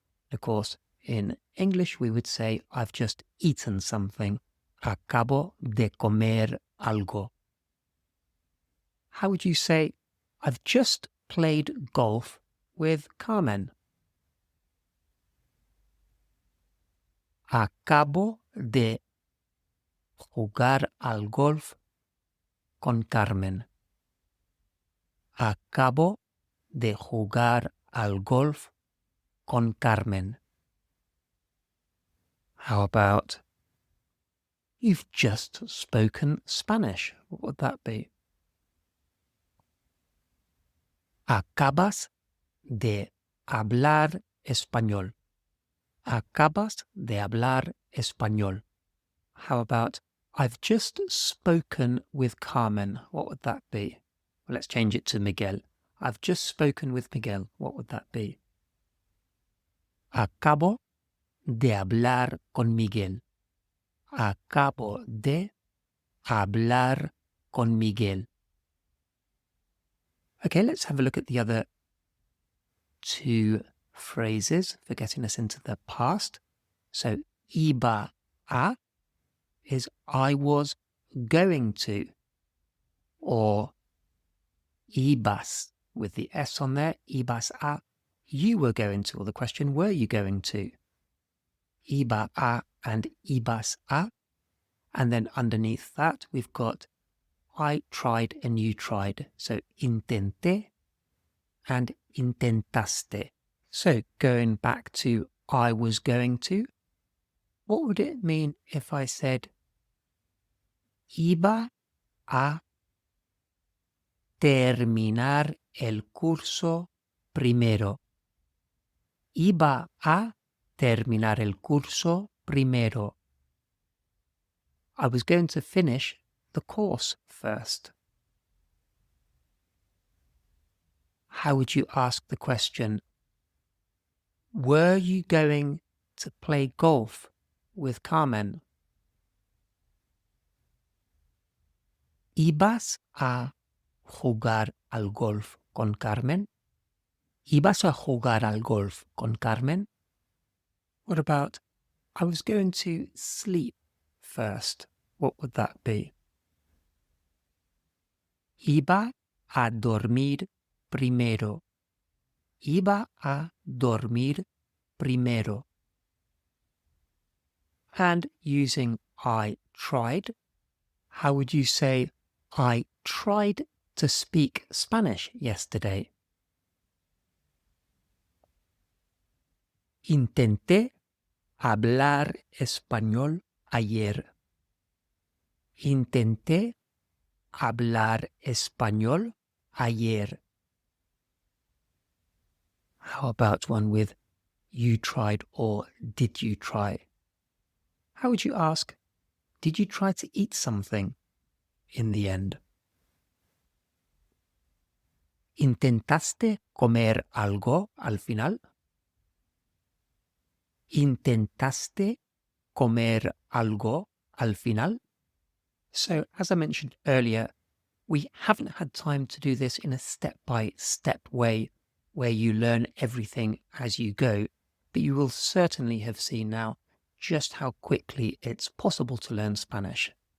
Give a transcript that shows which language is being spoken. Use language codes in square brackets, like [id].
[en] Of course, in English we would say I've just eaten something. [es] Acabo de comer algo. [en] How would you say I've just played golf with Carmen? [es] Acabo de jugar al golf con Carmen. Acabo de jugar al golf con Carmen. [en] How about you've just spoken Spanish? What would that be? [es] Acabas de hablar español. Acabas de hablar español. [en] How about I've just spoken with Carmen? What would that be? Well, let's change it to Miguel. I've just spoken with Miguel. What would that be? [es] Acabo de hablar con Miguel. Acabo de hablar con Miguel. [en] Okay, let's have a look at the other two phrases for getting us into the past. So, iba a is I was going to, or ibas with the S on there, ibas a, you were going to, or the question, were you going to? Iba a and ibas a. And then underneath that, we've got I tried and you tried. So intenté and intentaste. So going back to I was going to, what would it mean if I said [es] iba a terminar el curso primero? Iba a terminar el curso primero. [en] I was going to finish the course first. How would you ask the question? Were you going to play golf with Carmen? [es] ¿Ibas a jugar al golf con Carmen? ¿Ibas a jugar al golf con Carmen? [en] What about, I was going to sleep first? What would that be? [es] Iba a dormir primero. Iba a dormir primero. [en] And using I tried, how would you say I tried to speak Spanish yesterday? [es] Intenté hablar español ayer. Intenté hablar español ayer. [en] How about one with you tried or did you try? How would you ask, did you try to eat something in the end? [es] ¿Intentaste comer algo al final? ¿Intentaste comer algo al final? [en] So, as I mentioned earlier, we haven't had time to do this in a step-by-step way where you learn everything as you go, but you will certainly have seen now just how quickly it's possible to learn Spanish.